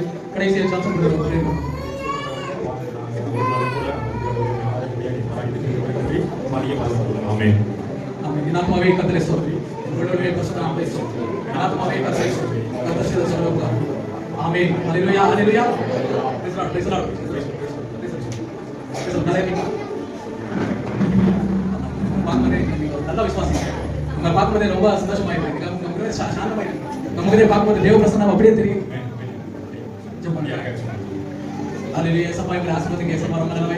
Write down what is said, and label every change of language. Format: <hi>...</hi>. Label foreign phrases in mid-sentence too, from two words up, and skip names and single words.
<kn>ಕಡೆಯ ಚಾನ್ಸ್ ಕೊಡೋಣ. ಆಮೆನ್. ಆಮೆನ್. ನಾಮವೇ ಕರ್ತನೇ ಸ್ತೋತ್ರ. ಒಳ್ಳೆಯ ಪರಿಶುದ್ಧ ನಾಮಕ್ಕೆ ಸ್ತೋತ್ರ. ಆತ್ಮವೇ ಕರ್ತನೇ ಸ್ತೋತ್ರ. ಕರ್ತನ ಸರ್ವೋಪರ. ಆಮೆನ್. ಹಲ್ಲೆಲೂಯಾ ಹಲ್ಲೆಲೂಯಾ.</kn> <en>Praise Lord Praise Lord.</en> <ta>நல்ல விசுவாசி. உங்களை பார்க்கும்போதே ரொம்ப சந்தோஷமாயிருக்கு. நமக்கு சாந்தமாயிருக்கு. நமக்கு பார்க்கும்போது தேவ பிரசன்னம் அப்படியே தெரியும். ஹல்லேலூயா. இயேசுப்பா எங்களை ஆசீர்வதிங்க. இயேசுப்பா ரொம்ப நல்லவரே.</ta>